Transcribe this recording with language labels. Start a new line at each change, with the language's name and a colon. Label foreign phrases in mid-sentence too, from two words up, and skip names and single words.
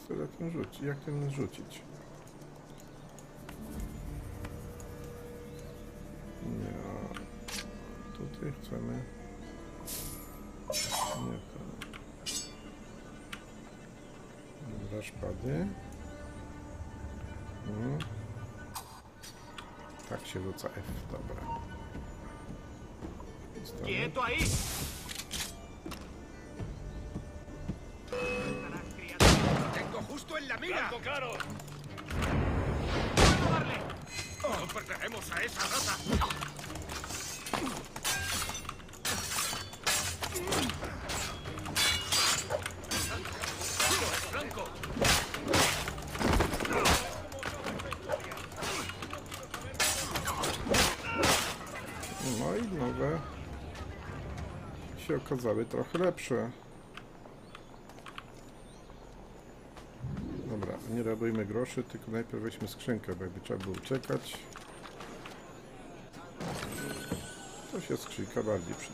Polish: ten rzucić? Jak ten rzucić? Nie. Tutaj chcemy... Nie to. Dobra, szpady. Tak się rzuca F, dobra.
Spanish: ¡Quieto ahí! ¡Tengo justo en la mira! ¡Blanco claro! ¡Puedo darle! ¡No perderemos a esa rata! ¡Blanco!
Polish: No i nowe się okazały trochę lepsze. Dobra, nie rabujmy groszy, tylko najpierw weźmy skrzynkę, bo jakby trzeba było uciekać, to się skrzynka bardziej przyda.